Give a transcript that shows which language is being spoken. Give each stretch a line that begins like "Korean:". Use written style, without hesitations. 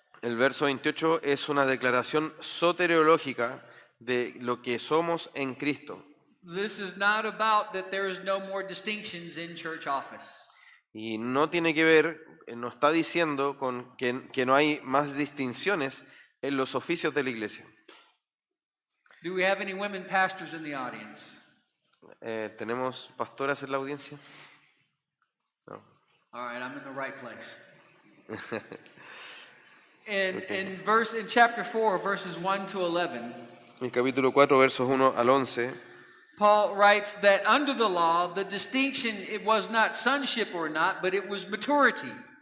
Spanish: El verso 28 es una declaración soteriológica de lo que somos en Cristo.
English: This is not about that there is no more distinctions in church office.
Spanish: Y no tiene que ver, no está diciendo con que no hay más distinciones en los oficios de la iglesia.
English: Do we have any women pastors in the audience?
Spanish: ¿Tenemos pastoras en la audiencia?
English: No. All right, I'm in the right place. In chapter 4, verses 1 to 11,
Spanish: En capítulo 4, versos 1 al 11,
English: Paul writes that under the law, the distinction, it was not sonship or not, but it was maturity.